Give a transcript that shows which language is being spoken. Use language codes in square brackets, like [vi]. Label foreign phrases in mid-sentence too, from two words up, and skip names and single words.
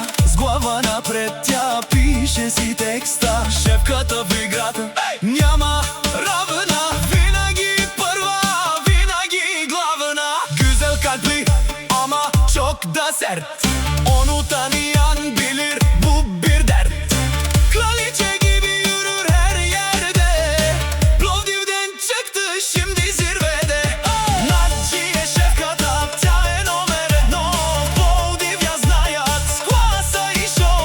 [bg] С глава напред тя пише си текста. Шефката в играта няма равна, винаги първа, винаги главна. [tr] Güzel kalpli ama çok da sert, onu tanıyan bilir bu bir dert. Kraliçe gibi yürür her yerde, Plovdiv'den çıktı şimdi zirvede. [bg] Naджия шефката, тя е номер едно. Пловдив я знаят с класа и шоу.